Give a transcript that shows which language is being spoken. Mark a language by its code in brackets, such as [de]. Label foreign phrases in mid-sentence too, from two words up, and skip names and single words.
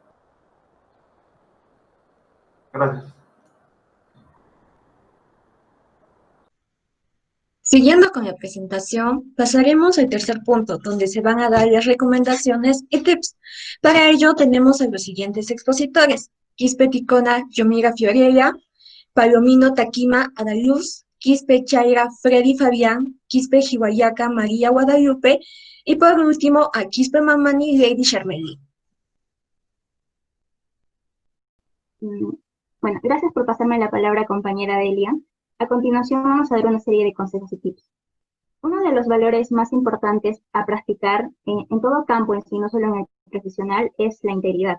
[es] Gracias. Siguiendo con la presentación, pasaremos al tercer punto, donde se van a dar las recomendaciones y tips. Para ello tenemos a los siguientes expositores: Quispe Ticona Yomira Fiorella, Palomino Taquima Adaluz, Quispe Chaira Freddy Fabián, Quispe Jihuayaca María Guadalupe y por último a Quispe Mamani Lady Charmeli. Bueno, gracias por pasarme la palabra, compañera Delia. A continuación vamos a dar una serie de consejos y tips. Uno de los valores más importantes a practicar en todo campo en sí, no solo en el profesional, es la integridad.